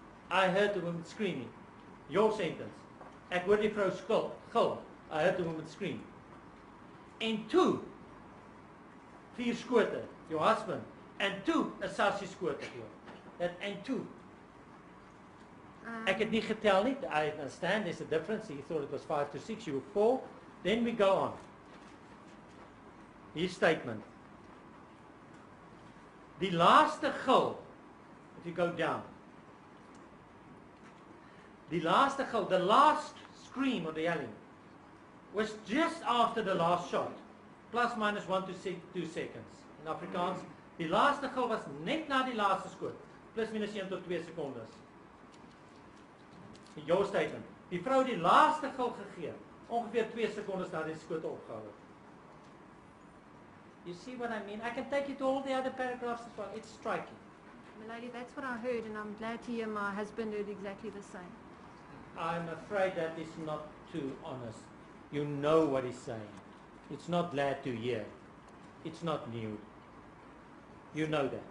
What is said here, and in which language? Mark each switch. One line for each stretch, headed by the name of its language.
English: I heard the woman screaming. Your sentence.
Afrikaans: Ek hoor die vrou gil.
English: I heard the woman scream.
Afrikaans: En toe 4 skote.
English: Your husband.
Afrikaans: En toe 'n sarsie skote gehoor.
English: That and two.
Afrikaans: Ek het nie getel nie.
English: I understand there's a difference. He thought it was 5 to 6. You were 4. Then we go on. His statement.
Afrikaans: Die laaste gil.
English: If you go down.
Afrikaans: Die laaste gil.
English: The last scream or the yelling was just after the last shot. Plus minus 1 to 2 seconds. In Afrikaans.
Afrikaans: Die laaste gil was net na die laaste skoot. Plus minus 1 tot 2 secondes.
English: Your statement.
Afrikaans: Die vrou die laaste gil gegee, ongeveer 2 secondes na die skoot opgehou het.
English: You see what I mean? I can take you to all the other paragraphs as well. It's striking. Milady, that's what I heard, and I'm glad to hear my husband heard exactly the same. I'm afraid that is not too honest. You know what he's saying. It's not glad to hear. It's not new. You know that.